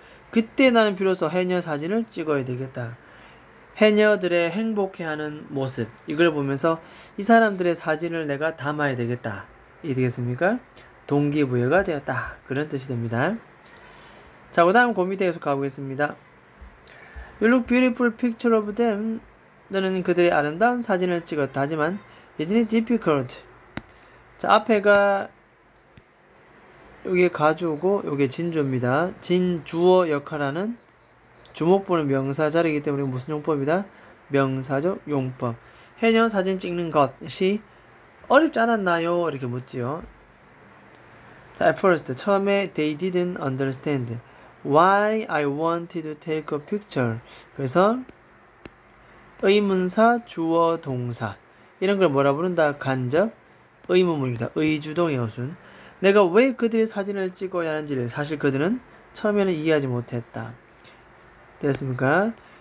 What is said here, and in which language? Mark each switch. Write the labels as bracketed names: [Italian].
[Korean] 그때 나는 비로소 해녀 사진을 찍어야 되겠다. 해녀들의 행복해하는 모습 이걸 보면서 이 사람들의 사진을 내가 담아야 되겠다. 이 되겠습니까? 동기부여가 되었다. 그런 뜻이 됩니다. 자, 그 다음 그 밑에 계속 가보겠습니다. [English] You look beautiful picture of them. [Korean] 너는 그들의 아름다운 사진을 찍었다. 하지만 [English] isn't it difficult? [Korean] 자, 앞에가 여기 가주고 여기 진주입니다. 진주어 역할하는 주목보는 명사 자리이기 때문에 무슨 용법이다? 명사적 용법. 해녀 사진 찍는 것이 어렵지 않았나요? 이렇게 묻지요. 자, [English] at first [Korean] 처음에 [English] they didn't understand why I wanted to take a picture. [Korean] 그래서 의문사, 주어, 동사 이런 걸 뭐라 부른다? 간접 의문문입니다. 의주동의 어순. 내가 왜 그들의 사진을 찍어야 하는지를 사실 그들은 처음에는 이해하지 못했다. 됐습니까?